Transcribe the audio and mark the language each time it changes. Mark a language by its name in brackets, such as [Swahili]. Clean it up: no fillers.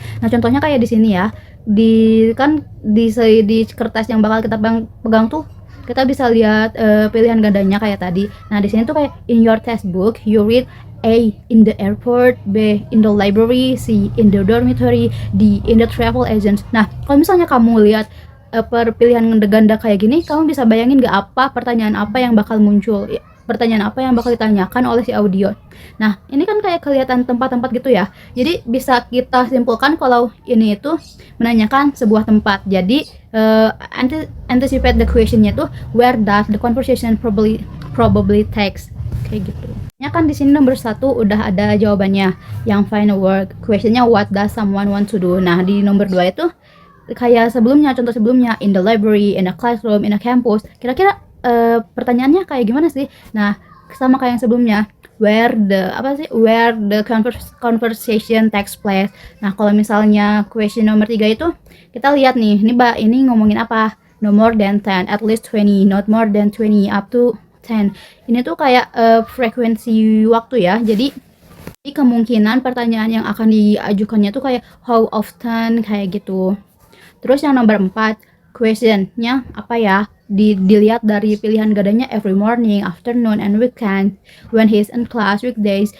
[Indonesian] Nah, contohnya kayak di sini ya. Di kertas yang bakal kita pegang tuh kita bisa lihat pilihan gandanya kayak tadi. Nah, di sini tuh kayak [English] in your textbook you read A in the airport, B in the library, C in the dormitory, D in the travel agent. [Indonesian] Nah, kalau misalnya kamu lihat pilihan ganda kayak gini, kamu bisa bayangin gak pertanyaan apa yang bakal muncul, pertanyaan apa yang bakal ditanyakan oleh si audio. Nah, ini kan kayak kelihatan tempat-tempat gitu ya. Jadi bisa kita simpulkan kalau ini itu menanyakan sebuah tempat. [English] Jadi anticipate the question-nya tuh where does the conversation probably takes, kayak gitu. [Indonesian] Ya kan di sini nomor 1 udah ada jawabannya yang final word. [English] Questionnya what does someone want to do. [Indonesian] Nah, di nomor 2 itu kayak sebelumnya, contoh sebelumnya, [English] in the library, in a classroom, in a campus. [Indonesian] Kira-kira pertanyaannya kayak gimana sih? Nah, sama kayak yang sebelumnya, [English] where the conversation takes place. [Indonesian] Nah, kalau misalnya question nomor 3 itu kita lihat nih, ini ngomongin apa? [English] No more than 10, at least 20, not more than 20, up to 10. [Indonesian] Ini tuh kayak frekuensi waktu ya. Jadi kemungkinan pertanyaan yang akan diajukannya tuh kayak how often, kayak gitu. Terus yang nomor 4, questionnya apa ya? Dilihat dari pilihan gandanya [English] every morning, afternoon, and weekend, when he's in class, weekdays.